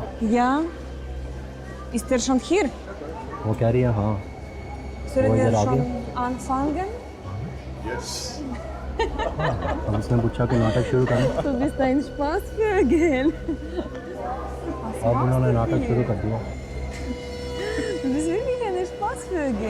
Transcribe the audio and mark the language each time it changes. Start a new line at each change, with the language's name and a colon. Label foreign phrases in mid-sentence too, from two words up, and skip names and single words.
German: Ja. Ist er schon hier?
Hindi: वो कह रही है हाँ।
German: Sollen Wo ist wir er schon
Hindi: आगे?
German: anfangen?
Hindi: अब उसने पूछा कि नाटक शुरू करें।
German: Du bist ein Spaßvögel.
Hindi: अब उन्होंने नाटक शुरू कर दिया।
German: Du bist wirklich ein Spaßvögel.